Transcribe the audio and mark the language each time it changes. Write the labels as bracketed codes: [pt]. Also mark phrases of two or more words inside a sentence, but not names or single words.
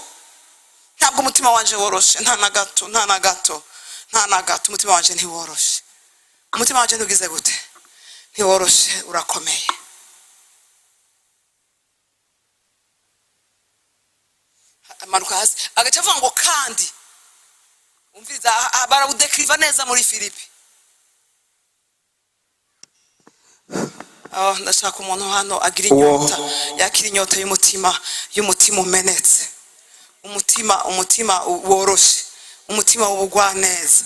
[rn] Ntabwo umutima wanje woroshe, nta na gato, nta na gato, nta na gato. Umutima wanje ntiworoshe, umutima wanje ntugize gute, ntiworoshe, urakomeye. Amanuka hasi agaca avuga ngo kandi umviriza, barawudekiriva neza muri Filipi. Ndashaka umuntu hano agira inyota, yakira inyota y'umutima umenetse, umutima woroshe, umutima w'ubugwaneza.